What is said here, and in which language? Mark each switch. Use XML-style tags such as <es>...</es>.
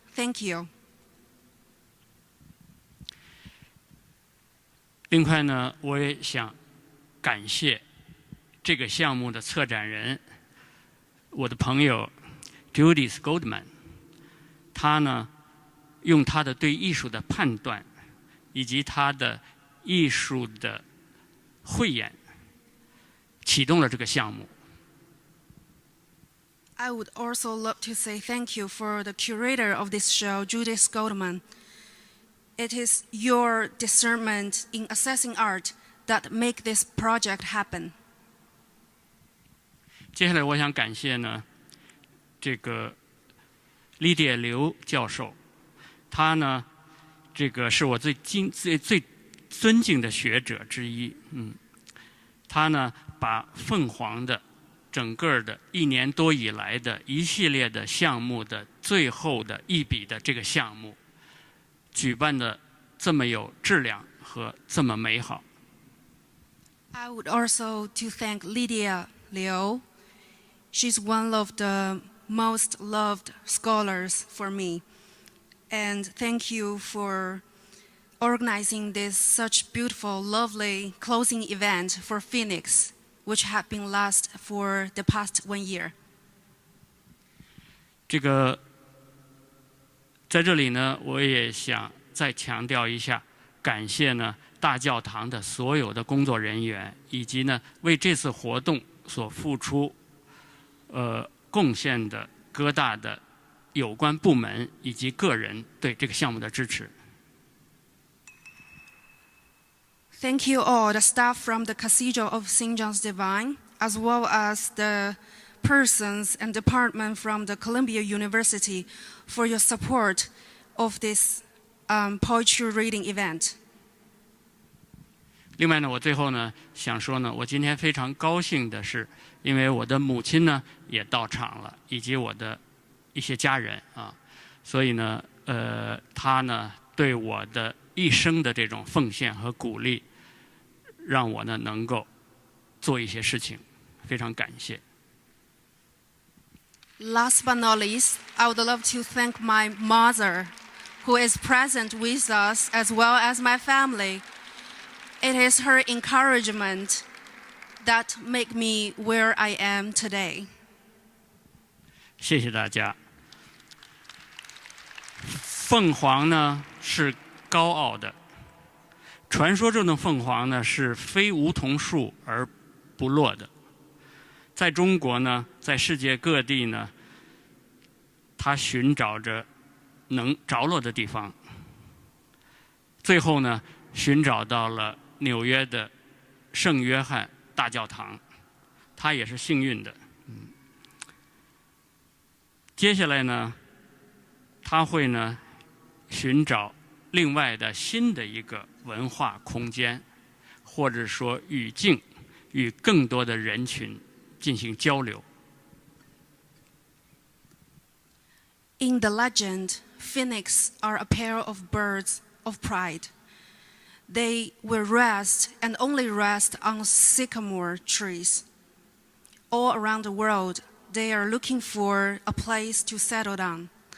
<en>Thank you.</en> <zh>另外呢，我也想感谢这个项目的策展人，我的朋友 Judith Goldman， 他呢用他的对艺术的判断，以及他的艺术的慧眼，启动了这个项目。</zh> <en>I would also love to say thank you for the curator of this show, Judith Goldman. It is your discernment in assessing art that make this project happen.</en> <zh>接下来，我想感谢呢，这个利迪亚刘教授，他呢，这个是我最尊敬的学者之一。他呢，把凤凰的整个的1年多以来的一系列的项目的最后的一笔的这个项目，举办的这么有质量和这么美好。</zh> <en>I would also to thank Lydia Liu. She's one of the most loved scholars for me. And thank you for organizing this such beautiful, lovely closing event for Phoenix, which had been last for the past 1 year.</en> <zh>这个在这里呢，我也想再强调一下，感谢呢大教堂的所有的工作人员，以及呢为这次活动所付出贡献的各大的有关部门以及个人对这个项目的支持。</zh> <en>Thank you all, the staff from the Cathedral of St. John's Divine, as well as the persons and department from the Columbia University for your support of this poetry reading event.</en> <zh>另外呢，我最后呢想说呢，我今天非常高兴的是，因为我的母亲呢也到场了，以及我的一些家人啊，所以呢，她呢对我的一生的这种奉献和鼓励，让我呢能够做一些事情，非常感谢。</zh> <en>Last but not least, I would love to thank my mother, who is present with us, as well as my family. It is her encouragement that make me where I am today.</en> <zh>谢谢大家。凤凰呢是高傲的，传说中的凤凰呢是非梧桐树而不落的。在中国呢，在世界各地呢，他寻找着能着落的地方。最后呢，寻找到了纽约的圣约翰大教堂，他也是幸运的。接下来呢，他会呢寻找另外的新的一个文化空间，或者说语境，与更多的人群进行交流。</zh> <en>In the legend, phoenix are a pair of birds of pride. They will rest and only rest on sycamore trees. All around the world, they are looking for a place to settle down.</en>